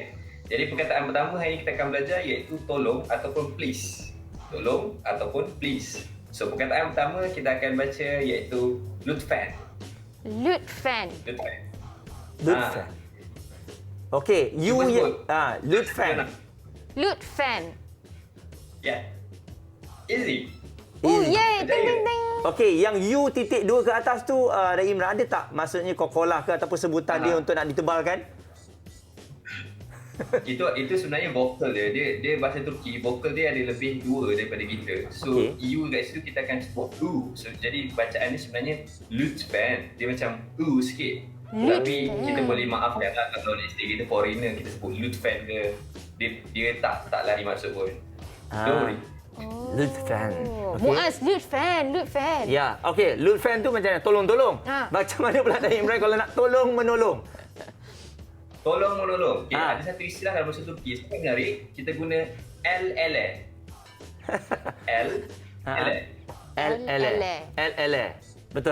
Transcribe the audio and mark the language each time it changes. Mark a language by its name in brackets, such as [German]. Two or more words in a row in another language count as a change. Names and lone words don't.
[Malay] Jadi perkataan pertama hari ini kita akan belajar iaitu tolong ataupun please. Tolong ataupun please. So perkataan pertama kita akan baca iaitu lütfen. Lütfen. Lütfen. Okey, you Cuba ya. sebut. Lütfen. Lütfen. Ya. Easy. Oh, yay. Ting, Percaya. ting, ting. Okey, yang U titik 2 ke atas tu, Dai Imran, ada tak maksudnya kokolah ke ataupun sebutan dia untuk nak ditebalkan? Itu sebenarnya vokal dia. Dia bahasa Turki, vokal dia ada lebih 2 daripada kita. So U kat situ kita akan sebut U. So jadi bacaan ni sebenarnya lütfen. Dia macam U sikit. Tapi kita boleh maafkan lah kalau kita foreigner kita sebut lütfen ke. Dia tak lari maksud pun. [English] Don't worry. [Malay] Lütfen. Muaz, lütfen. Ya, okey. Lütfen tu macam mana? Tolong-tolong. Macam mana pula Dai Imran kalau nak tolong menolong? Tolong menolong. Okay, ada satu istilah dalam bahasa Turki. Sekarang hari kita guna L-L-E. L-L. Betul